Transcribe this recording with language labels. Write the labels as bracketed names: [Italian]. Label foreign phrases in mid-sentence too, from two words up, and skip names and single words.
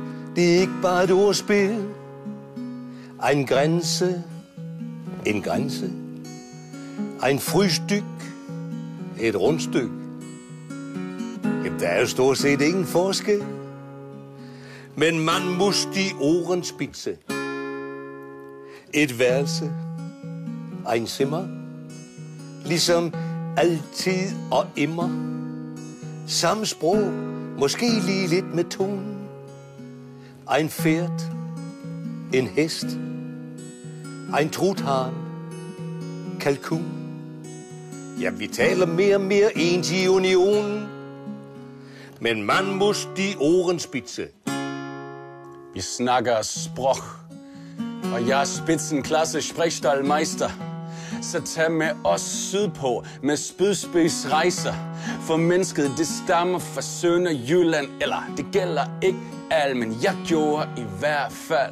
[Danish] Det er ikke bare et ordspil. En grænse, en grænse. En frühstück, et rundstykke. Jamen, der er jo stort set ingen forskel. [German] Men man muss die Ohren spitze. [Danish] Et værelse, en simmer. Ligesom altid og immer. Samme sprog, måske lige lidt med tonen. En fært, en hest, en truthahn, kalkun. Ja, vi taler mere og mere ens i unionen. [German] Men man muss die Ohren spitze. [Danish] Vi snakker sprog, og jeg er [German] spitzenklasse Sprechstallmeister. [Danish] Så tag med os sydpå med spydspidsrejser. For mennesket, det stammer fra Sønderjylland. Eller det gælder ikke alt, men jeg gjorde i hvert fald.